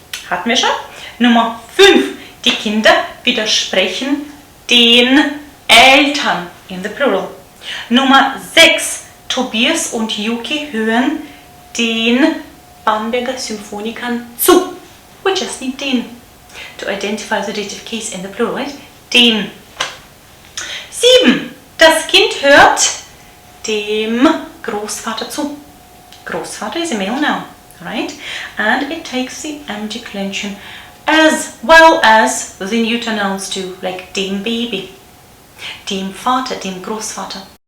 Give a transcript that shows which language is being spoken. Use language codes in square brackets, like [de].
[de] Hatten wir schon. Nummer 5. Die Kinder widersprechen den Eltern [en] in the plural. [de] Nummer 6. Tobias und Yuki hören den Bamberger Symphonikern zu. [en] We just need den to identify the dative case in the plural, right? [de] Den. 7. Das Kind hört dem Großvater zu. [en] Großvater is a male noun, right? And it takes the M declension as well as the neuter nouns too, like [de] dem Baby, dem Vater, dem Großvater.